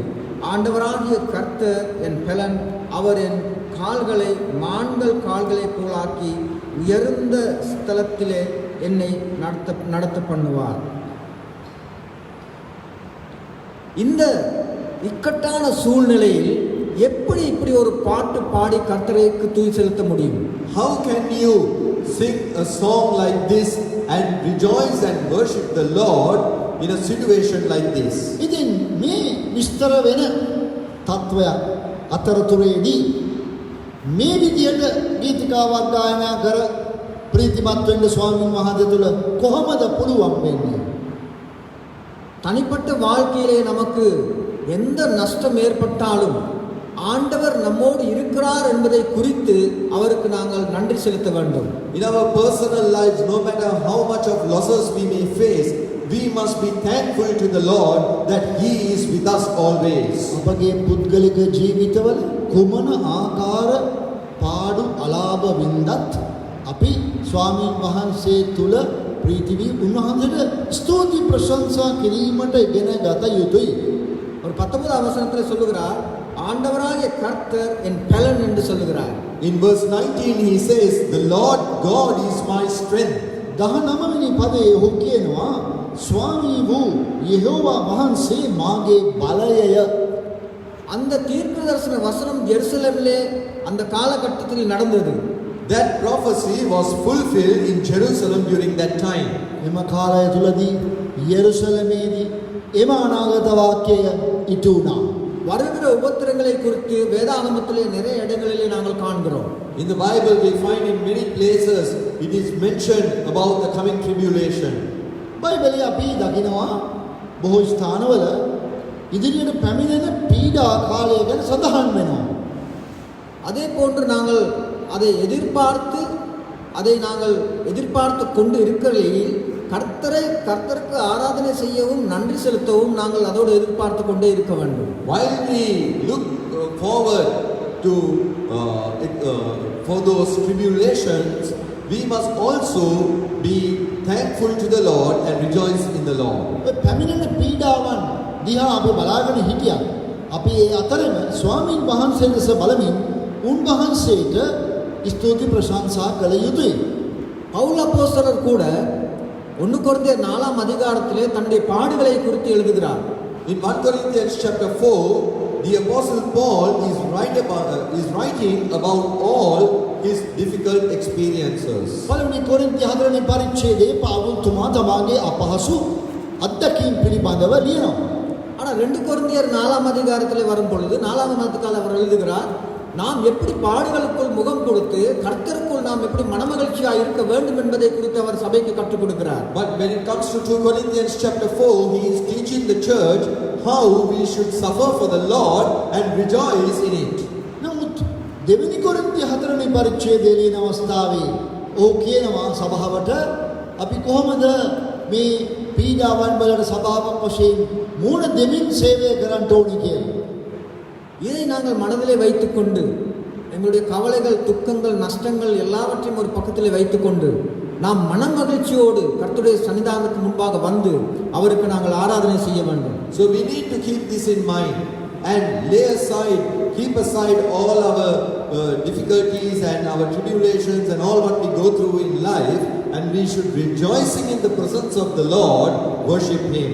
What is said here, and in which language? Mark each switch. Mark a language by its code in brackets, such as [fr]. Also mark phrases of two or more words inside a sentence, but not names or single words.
[ta] ஆண்டவராகிய கர்த்தர் என் பலன், அவர் என் கால்களை மான்கள் கால்களைப் போலாக்கி உயர்ந்த ஸ்தலத்திலே என்னை நடத்த பண்ணுவார். இந்த இக்கட்டான சூழ்நிலையில் எப்படி இப்படி ஒரு பாட்டு பாடி கர்த்தருக்கு துதி செலுத்த முடியும்? [en] How can you sing a song like this and rejoice and worship the Lord in a situation like this? [si] ඉතින් මේ විස්තර වෙන තත්වයක් අතරතුරේදී මේ විදියට ගීතිකාවක් ගායනා කර ප්‍රීතිමත් වෙන්න ස්වාමීන් වහන්සේ තුල කොහොමද පුළුවන් වෙන්නේ? [ta] தனிப்பட்ட வாழ்க்கையிலே நமக்கு எந்த நஷ்டம் ஏற்பட்டாலும் ஆண்டவர் நம்மோடு இருக்கிறார் என்பதை குறித்து அவருக்கு நாங்கள் நன்றி செலுத்த வேண்டும். [en] In our personal lives, no matter how much of losses we may face, we must be thankful to the Lord that He is with us always. [si] අපගේ පුද්ගලික ජීවිතවල කුමන ආකාර පාඩු අලාභ වින්දත් අපි ස්වාමීන් වහන්සේ තුල ප්‍රීති වී උන්වහන්සේට ස්තුති ප්‍රශංසා කිරීමට ඉගෙන ගත යුතුයි. [ta] ஒரு 19 வசனத்தில் சொல்லுகிறார், ஆண்டவராகிய கர்த்தர் என் பலன் என்று சொல்லுகிறார். [en] In verse 19 he says, the Lord God is my strength. [si] 19 වෙනි පදයේ ඔහු කියනවා ස්වාමී වූ යෙහෝවා වහන්සේ මාගේ බලයය. [ta] அந்த தீர்க்கதரிசன வசனம் எருசலேமிலே அந்த காலகட்டத்தில் நடந்தது. [en] That prophecy was fulfilled in Jerusalem during that time. [si] එම කාලය තුලදී යෙරුසලමේදී එම අනාගත වාක්‍යය ඉටු වුණා. [ta] வருகிற உபத்திரங்களை குறித்து வேதாகமத்திலே நிறைய இடங்களிலே நாங்கள் காண்கிறோம். [en] In the Bible we find in many places it is mentioned about the coming tribulation. [si] බයිබලයේ අපි දකිනවා බොහෝ ස්ථානවල ඉදිරියට පැමිණෙන පීඩා කාලය ගැන සඳහන් වෙනවා. [ta] அதே போன்று நாங்கள் அதை எதிர்பார்த்து கொண்டு இருக்கிறையில் கர்த்தருக்கு ஆராதனை செய்யவும் நன்றி செலுத்தவும் நாங்கள் அதோடு எதிர்பார்த்து கொண்டே இருக்க வேண்டும். [en] While we look forward to for those tribulations, we must also be thankful to the Lord and rejoice in the Lord. [si] පැමිණෙන පීඩාවන් දිහා අපි බලාගෙන හිටියා. අපි ඒ අතරම ස්වාමීන් වහන්සේ දෙස බලමින් උන්වහන්සේට ස්තුති ප්‍රශංසා කළ යුතුයි. [ta] பவுல் அப்போஸ்தலர் கூட 1 கொரிந்தியர் 4 அதிகாரத்திலே தன்னுடைய பாடுகளை குறித்து எழுதுகிறார். [en] In 1 Corinthians chapter 4, the apostle Paul is writing about all his difficult experiences. [si] පළවෙනි කොරින්ති 4 වෙනි පරිච්ඡේදයේ පාවුල් තුමා තමාගේ අපහසු අත්දැකීම් පිළිබඳව ලියනවා. [ta] ஆனா 2 கொரிந்தியர் 4 அதிகாரத்திலே வரும் பொழுது 4 அதிகாரத்தில் அவர் எழுதுகிறார், நாம் எப்படி பாடுகளுக்குள் முகம் கொடுத்து கர்த்தருக்குள் நாம் எப்படி மனமகிழ்ச்சியா இருக்க வேண்டும் என்பதை குறித்து அவர் சபைக்கு கற்றுக் கொடுக்கிறார். [en] But when it comes to 2 Corinthians chapter 4, he is teaching the church how we should suffer for the Lord and rejoice in it. [si] නමුත් දෙවෙනි කොරින්ති 4 වෙනි පරිච්ඡේදයේ ලියන අවස්ථාවේ ඔහු කියනවා සභාවට අපි කොහොමද මේ පීඩාවන් වලට සභාවක් වශයෙන් මූණ දෙමින් සේවය කරන්න ඕනේ කියලා. [ta] இதை நாங்கள் மனதிலே வைத்துக்கொண்டு எங்களுடைய கவலைகள், துக்கங்கள், நஷ்டங்கள் எல்லாவற்றையும் ஒரு பக்கத்திலே வைத்துக்கொண்டு நாம் மனமகிழ்ச்சியோடு கர்த்தருடைய சன்னிதானத்துக்கு முன்பாக வந்து அவருக்கு நாங்கள் ஆராதனை செய்ய வேண்டும். [en] So we need to keep this in mind and keep aside all our difficulties and our tribulations and all what we go through in life, and we should rejoicing in the presence of the Lord worship Him.